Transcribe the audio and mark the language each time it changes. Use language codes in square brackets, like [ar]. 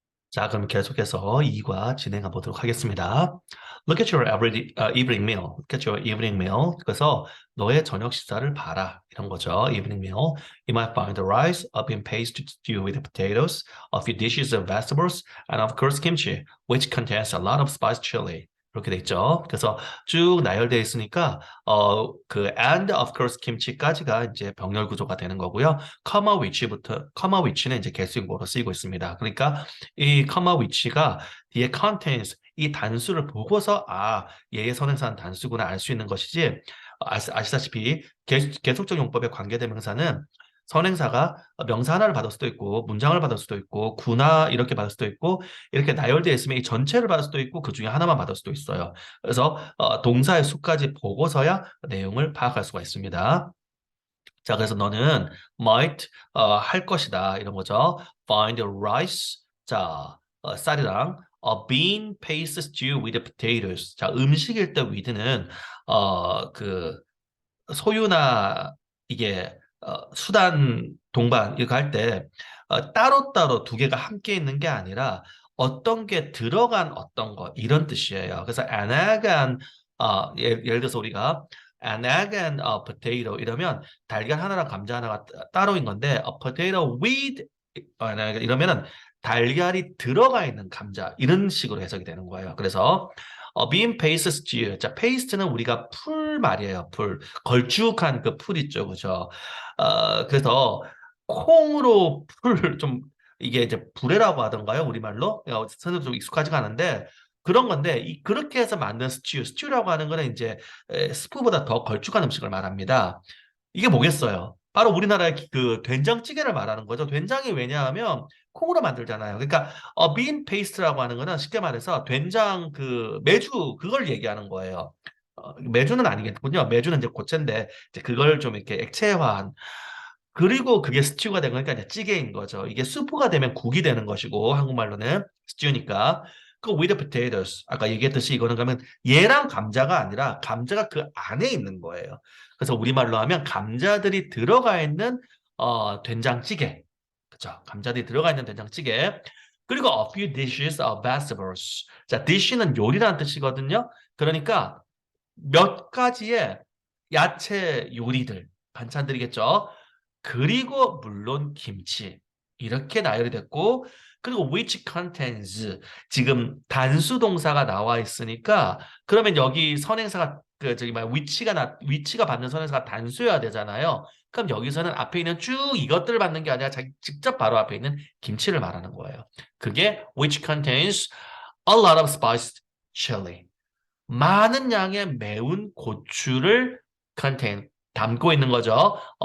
[ko] 자, 그럼 계속해서 2과 진행해 보도록 하겠습니다. [en] Look at your evening meal. Look at your evening meal. [ko] 그래서 너의 저녁 식사를 봐라. 이런 거죠. [en] Evening meal. You might find the rice, a bean paste stew with potatoes, a few dishes of vegetables, and of course kimchi, which contains a lot of spiced chili. [ko] 이렇게 돼 있죠. 그래서 쭉 나열되어 있으니까 그 [en] and of course kimchi [ko] 까지가 이제 병렬 구조가 되는 거고요. comma which는 이제 개수인고로 쓰이고 있습니다. 그러니까 이 comma which가 뒤에 contains 이 단수를 보고서 얘의 선행사는 단수구나 알 수 있는 것이지 아시다시피 계속적 용법의 관계대명사는 선행사가 명사 하나를 받을 수도 있고 문장을 받을 수도 있고 구나 이렇게 받을 수도 있고 이렇게 나열되어 있으면 이 전체를 받을 수도 있고 그 중에 하나만 받을 수도 있어요. 그래서 동사의 수까지 보고서야 내용을 파악할 수가 있습니다. 자, 그래서 너는 might 할 것이다 이런 거죠. [en] Find a rice. [ko] 자, 쌀이랑 a bean paste stew with potatoes. 자, 음식일 때 with는 그 소유나 이게 수단 동반 이거 할 때 따로따로 두 개가 함께 있는 게 아니라 어떤 게 들어간 어떤 것 이런 뜻이에요. 그래서 an egg and 예를 들어서 우리가 [en] an egg and a potato [ko] 이러면 달걀 하나랑 감자 하나가 따로인 건데 [en] a potato with an egg [ko] 이러면은 달걀이 들어가 있는 감자 이런 식으로 해석이 되는 거예요. 그래서 [en] bean paste stew. [ko] 자, 페이스트는 우리가 풀 말이에요. 풀. 걸쭉한 그 풀 있죠. 그죠? 그래서 콩으로 풀 좀 이게 이제 불에라고 하던가요? 우리말로? 선생님 좀 익숙하지가 않은데 그런 건데 그렇게 해서 만든 스튜. 스튜라고 하는 거는 이제 스프보다 더 걸쭉한 음식을 말합니다. 이게 뭐겠어요? 바로 우리나라의 그 된장찌개를 말하는 거죠. 된장이 왜냐하면 콩으로 만들잖아요. 그러니까 빈 페이스트라고 하는 거는 쉽게 말해서 된장 그 메주 그걸 얘기하는 거예요. 메주는 아니겠군요. 메주는 이제 고체인데 이제 그걸 좀 이렇게 액체화한 그리고 그게 스튜가 된 거니까 이제 찌개인 거죠. 이게 수프가 되면 국이 되는 것이고 한국말로는 스튜니까 그 [en] with potatoes [ko] 아까 얘기했듯이 이거는 그러면 얘랑 감자가 아니라 감자가 그 안에 있는 거예요. 그래서 우리말로 하면 감자들이 들어가 있는 된장찌개. 그죠? 감자들이 들어가 있는 된장찌개. 그리고 [en] a few dishes of vegetables. [ko] 자, dish는 요리라는 뜻이거든요. 그러니까 몇 가지의 야채 요리들, 반찬들이겠죠. 그리고 물론 김치. 이렇게 나열이 됐고 그리고 [en] which contains [ko] 지금 단수 동사가 나와 있으니까 그러면 여기 선행사가 그 저기 막 위치가 받는 선행사가 단수여야 되잖아요. 그럼 여기서는 앞에 있는 쭉 이것들을 받는 게 아니라 자기 직접 바로 앞에 있는 김치를 말하는 거예요. 그게 [en] which contains a lot of spiced chili. [ko] 많은 양의 매운 고추를 담고 있는 거죠.